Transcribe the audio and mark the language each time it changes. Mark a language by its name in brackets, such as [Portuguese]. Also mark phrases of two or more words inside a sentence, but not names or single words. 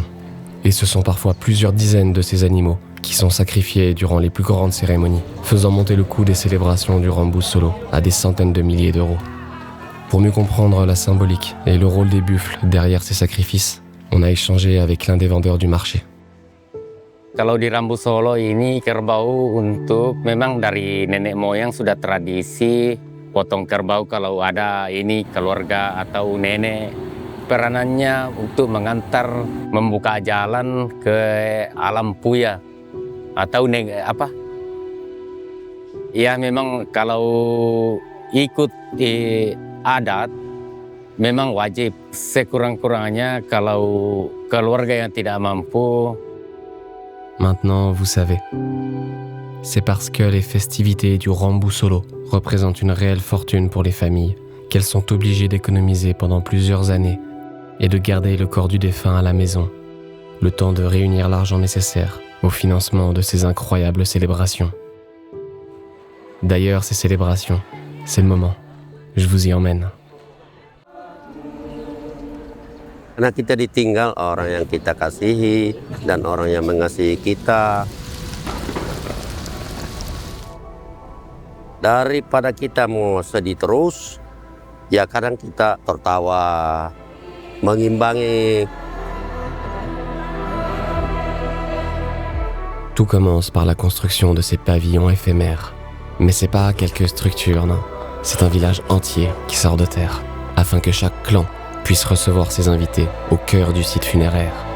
[French] Et ce sont parfois plusieurs dizaines de ces animaux qui sont sacrifiés durant les plus grandes cérémonies, faisant monter le coût des célébrations du Rembu Solo à des centaines de milliers d'euros. Pour mieux comprendre la symbolique et le rôle des buffles derrière ces sacrifices, on a échangé avec l'un des vendeurs du marché. [Indonesian] Kalau di Rembu Solo ini kerbau untuk memang dari nenek moyang sudah tradisi potong kerbau kalau ada ini keluarga atau nenek. Peranannya untuk mengantar, membuka jalan ke alam puya atau ya memang kalau ikut adat memang wajib, sekurang-kurangnya kalau keluarga yang tidak mampu. [French] Maintenant, vous savez. C'est parce que les festivités du Rembu Solo représentent une réelle fortune pour les familles qu'elles sont obligées d'économiser pendant plusieurs années et de garder le corps du défunt à la maison, le temps de réunir l'argent nécessaire au financement de ces incroyables célébrations. D'ailleurs, ces célébrations, c'est le moment. Je vous y emmène. [Indonesian] Karena kita ditinggal orang yang kita kasihi dan orang yang mengasihi kita. Daripada kita mau sedih terus, Ya kadang kita tertawa, mengimbangi. [French] Tout commence par la construction de ces pavillons éphémères. Mais c'est pas quelques structures, non. C'est un village entier qui sort de terre, afin que chaque clan puisse recevoir ses invités au cœur du site funéraire.